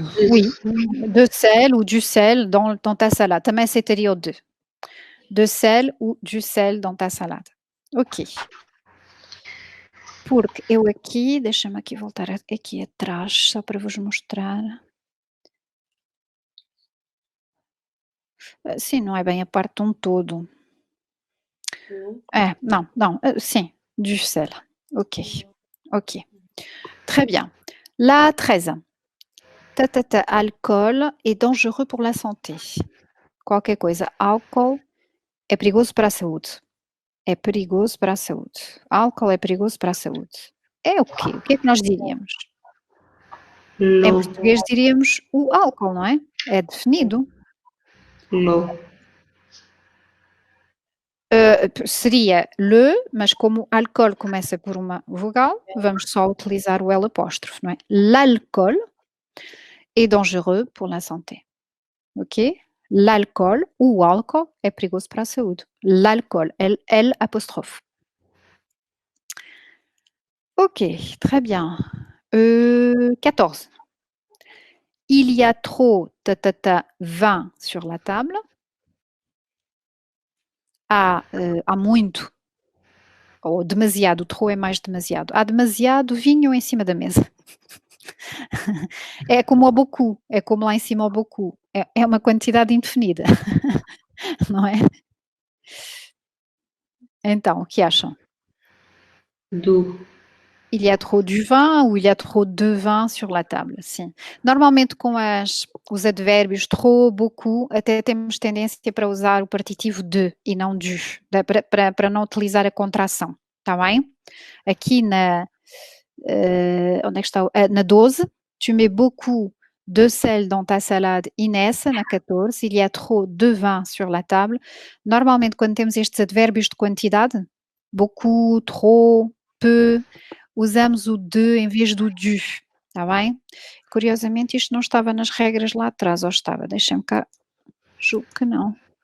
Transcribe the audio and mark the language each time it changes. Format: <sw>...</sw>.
<fr>Oui, de sel ou du sel dans ta salade.</fr> <pt>Também aceitaria o de.</pt> <fr>De sel ou du sel dans ta salade. Ok.</fr> <pt>Porque eu aqui, deixa-me aqui voltar aqui atrás, só para vos mostrar. Sim, não é bem a parte de um todo.</pt> <fr>Non, sim, du sel. Ok. Très bien. La 13. Álcool est dangereux pour la santé.</fr> <pt>Qualquer coisa. Álcool é perigoso para a saúde. É perigoso para a saúde. Álcool é perigoso para a saúde. É o quê? O que é que nós diríamos? Em português diríamos o álcool, não é? É definido. Seria le, mas como alcool começa por uma vogal, vamos só utilizar o L apóstrofo, não é?</pt> <fr>L'alcool est dangereux pour la santé. Ok?</fr> <pt>L'alcool, ou álcool, é perigoso para a saúde. L'alcool, L apóstrofo.</pt> <fr>Ok, très bien. 14. Il y a trop vin sur la table.</fr> <pt>Há muito, ou demasiado, trop é mais demasiado. Há demasiado vinho em cima da mesa. É como o beaucoup, é como lá em cima o beaucoup. É uma quantidade indefinida, não é? Então, o que acham? Do.</pt> <fr>Il y a trop du vin ou il y a trop de vin sur la table, sim.</fr> <pt>Normalmente com os advérbios trop, beaucoup, até temos tendência para usar o partitivo de e não du, para não utilizar a contração, está bem? Aqui onde é que está? Na 12,</pt> <fr>tu mets beaucoup de sel dans ta salade,</fr> <pt>Inès, na 14,</pt> <fr>il y a trop de vin sur la table.</fr> <pt>Normalmente quando temos estes advérbios de quantidade, beaucoup, trop, peu, usamos o de em vez do du, está bem? Curiosamente isto não estava nas regras lá atrás, ou estava? Deixem-me cá, julgo que não.</pt>